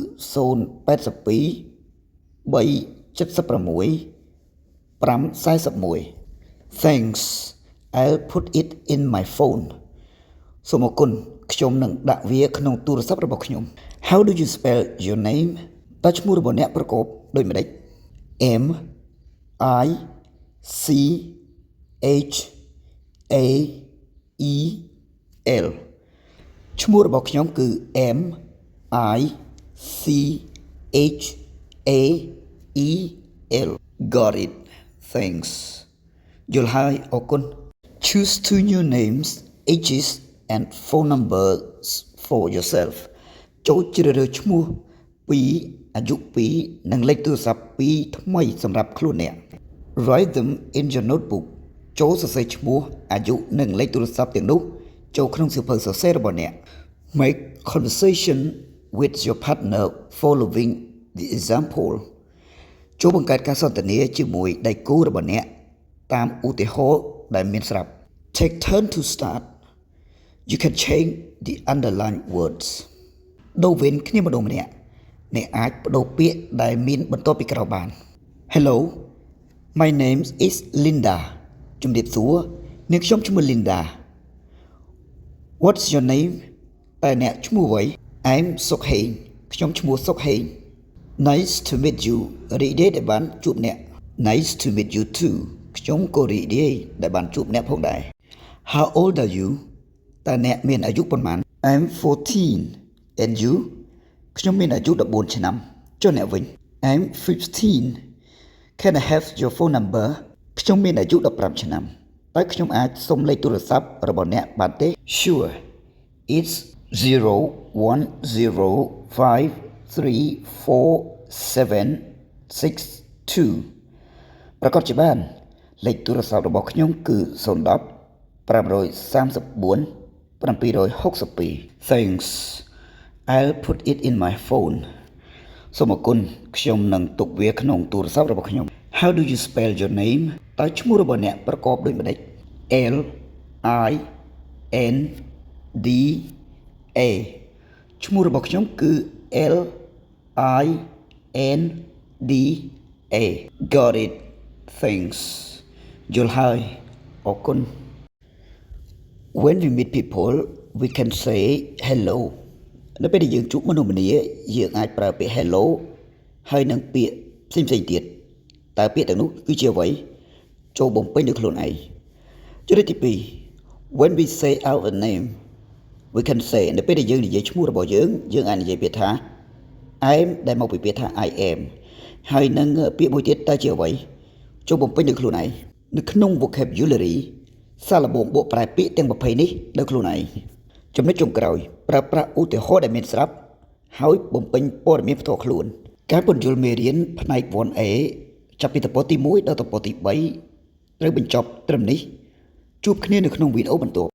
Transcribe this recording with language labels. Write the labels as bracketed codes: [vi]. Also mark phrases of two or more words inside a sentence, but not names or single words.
[en] 082376541 Thanks I'll put it in my phone [km] សូមអរគុណខ្ញុំនឹងដាក់វាក្នុង ទូរស័ព្ទរបស់ខ្ញុំ [en] How do you spell your name [km] តើឈ្មោះរបស់អ្នកប្រកបដូចម្តេច [en] M I C H A E L [km] ឈ្មោះរបស់ខ្ញុំគឺ [en] M I C H A E L Got it Thanks [km] យល់ហើយអរគុណ [en] Choose two new names ages and phone numbers for yourself [km] ចូលជ្រើសរើសឈ្មោះ2អាយុ2និងលេខទូរស័ព្ទ2ថ្មីសម្រាប់ខ្លួនអ្នក [en] Write them in your notebook [km] ចូលសរសេរឈ្មោះអាយុនិងលេខទូរស័ព្ទទាំងនោះចូលក្នុងសៀវភៅសរសេររបស់អ្នក [en] Make conversation with your partner following the example [km] ចូលបង្កើតការសន្ទនាជាមួយដៃគូរបស់អ្នកតាមឧទាហរណ៍ដែលមានស្រាប់ [en] Take turn to start You can change the underlined words [km] ដូរវេនគ្នាម្ដងម្នាក់ អ្នកអាចបដូរពាក្យដែលមានបន្ទាប់ពីក្រោយបាន [en] Hello My name is Linda [km] ជំរាបសួរនាងខ្ញុំឈ្មោះ Linda [en] What's your name [km] តើអ្នក ឈ្មោះអ្វី I'm Sokheng ខ្ញុំឈ្មោះ Sokheng [en] Nice to meet you [km] រីករាយដែលបានជួបអ្នក [en] Nice to meet you too [km] ខ្ញុំក៏រីករាយដែលបានជួបអ្នកផងដែរ [en] How old are you [km] តើអ្នកមានអាយុប៉ុន្មាន [en] I'm 14 and you [km] ខ្ញុំមានអាយុ14ឆ្នាំចុះអ្នកវិញ [en] I'm 15 Can I have your phone number [km] ខ្ញុំមានអាយុ15ឆ្នាំតើខ្ញុំអាចសុំលេខទូរស័ព្ទរបស់អ្នកបានទេ [en] Sure It's [km] 010534762 ប្រកាសជាបានលេខទូរស័ព្ទរបស់ខ្ញុំគឺ010-534-762 [en] Thanks I'll put it in my phone [km] សូមអរគុណខ្ញុំនឹងទុកវាក្នុងទូរស័ព្ទរបស់ខ្ញុំ [en] How do you spell your name [km] តើឈ្មោះរបស់អ្នកប្រក បដោយម្តេច [en] L I N D A [km] ឈ្មោះរបស់ខ្ញុំគឺ [en] L I N D A Got it Thanks [km] យល់ហើយអរគុណ [en] When we meet people we can say [km] hello នៅពេលដែលយើងជួបមនុស្សម្នាយើងអាចប្រើពាក្យ hello ហើយនិងពាក្យផ្សេងៗទៀតតើពាក្យទាំងនោះគឺជាអ្វីចូលបំ ពេញដោយខ្លួនឯងជំរាបទី2 [en] When we say our name we can say [km] នៅពេលដែលយើងនិយាយឈ្មោះរបស់យើងអាចនិយាយពាក្យថា am ដែល មកពីពាក្យថា [en] I am [km] ហើយនឹងពាក្យមួយទៀតតើជាអ្វីចូលបំពេញដោយខ្លួនឯងនៅក្នុង vocabulary សាឡបងបកប្រែពាក្យទាំង20នេះដោយខ្លួនឯងចំណុចចុងក្រោយប្រើប្រាស់ឧទាហរណ៍ដែលមានស្រាប់ហើយបំពេញព័ត៌មានផ្ទាល់ខ្លួនការពន្យល់មេរៀនផ្នែក 1A ចាប់ពីទំព័រទី1ដល់ទំព័រទី3ត្រូវបញ្ចប់ត្រឹមនេះជួបគ្នានៅក្នុងវីដេអូបន្ទាប់